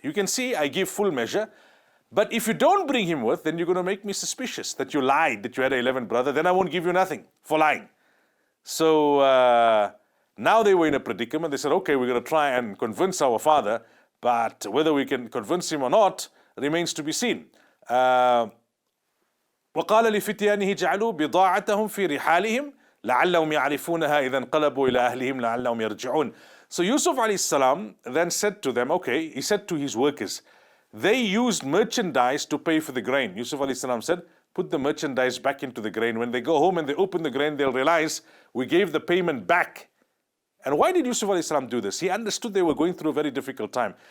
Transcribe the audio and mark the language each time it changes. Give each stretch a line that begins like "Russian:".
English: You can see I give full measure. But if you don't bring him with, then you're going to make me suspicious that you lied, that you had an 11th brother. Then I won't give you nothing for lying. So now they were in a predicament. They said, okay, we're going to try and convince our father, but whether we can convince him or not remains to be seen.
Arabic: وقال لفتيانه جعلوا بضاعتهم في رحالهم لعلهم يعرفونها إذا انقلبوا إلى أهلهم لعلهم يرجعون.
English: So Yusuf alayhi salam then said to them, okay, he said to his workers, they used merchandise to pay for the grain. Yusuf alayhi salam said, put the merchandise back into the grain. When they go home and they open the grain, they'll realize we gave the payment back. And why did Yusuf alayhi salam do this? He understood they were going through a very difficult time.